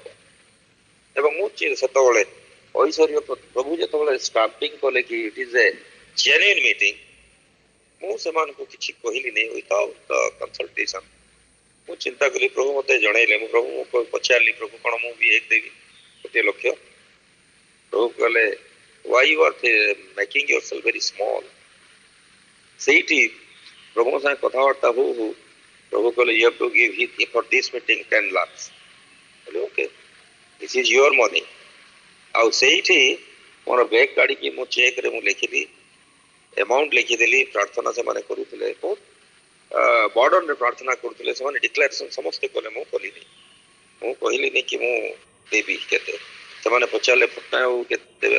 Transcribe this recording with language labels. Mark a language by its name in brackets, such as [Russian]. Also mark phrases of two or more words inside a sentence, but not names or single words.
[Odia] ଏବଂ ମୁଁ ସେତେବେଳେ ଐଶ୍ୱର୍ଯ୍ୟ ପ୍ରଭୁ ଯେତେବେଳେ ଷ୍ଟାମ୍ପିଂ କଲେ କି [English] it is a genuine meeting, [Odia] ମୁଁ ସେମାନଙ୍କୁ କିଛି କହିଲିନି [English] without consultation. [Odia] ମୁଁ ଚିନ୍ତା କଲି, ପ୍ରଭୁ ମତେ ଜଣେଇଲେ, ମୁଁ ପ୍ରଭୁଙ୍କୁ ପଚାରିଲି, ପ୍ରଭୁ କଣ ମୁଁ ବି ଏକ ଦେବି 1,00,000? ପ୍ରଭୁ କହିଲେ [English] why you are making yourself very small? [Odia] ସେଇଠି ପ୍ରଭୁଙ୍କ ସାଙ୍ଗେ କଥାବାର୍ତ୍ତା ହଉ ହଉ ପ୍ରଭୁ କହିଲେ [English] you have to give for this meeting 10 lakhs. ଓକେ, this is your money. [Odia] ଆଉ ସେଇଠି ମୋର ବ୍ୟାଗ୍ କାଢିକି ମୋ ଚେକରେ ମୁଁ ଲେଖିଲି, ଆମାଉଣ୍ଟ ଲେଖିଦେଲି। ପ୍ରାର୍ଥନା ସେମାନେ କରୁଥିଲେ, ବହୁତ ବର୍ଡନରେ ପ୍ରାର୍ଥନା କରୁଥିଲେ, ସେମାନେ ଡିକ୍ଲାରେସନ ସମସ୍ତେ କଲେ, ମୁଁ କଲିନି। ମୁଁ କହିଲିନି କି ମୁଁ ଦେବି କେତେ। ସେମାନେ ପଚାରିଲେ ପଟ୍ଟନାୟକ ବାବୁ କେତେ ଦେବେ?